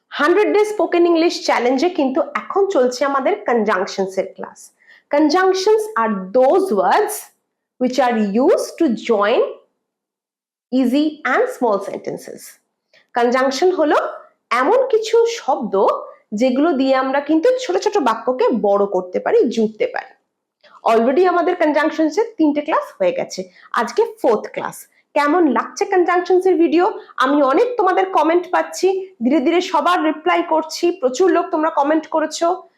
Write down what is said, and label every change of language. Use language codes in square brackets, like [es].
[bn] 100 day spoken English চ্যালেঞ্জে কিন্তু এখন চলছে আমাদের কনজাংশনস এর class. [en] Conjunctions are those words which are used to join easy and small sentences. [bn] Conjunction হলো এমন কিছু শব্দ যেগুলো দিয়ে আমরা কিন্তু ছোট ছোট বাক্যকে বড় করতে পারি, জুড়তে পারি। অলরেডি আমাদের কনজাংশনস এর 3টে ক্লাস হয়ে গেছে, আজকে 4th ক্লাস। কেমন লাগছে কনজাংশনস এর ভিডিও? আমি অনেক তোমাদের কমেন্ট পাচ্ছি, ধীরে ধীরে সবার রিপ্লাই করছি, প্রচুর লোক তোমরা কমেন্ট করেছো।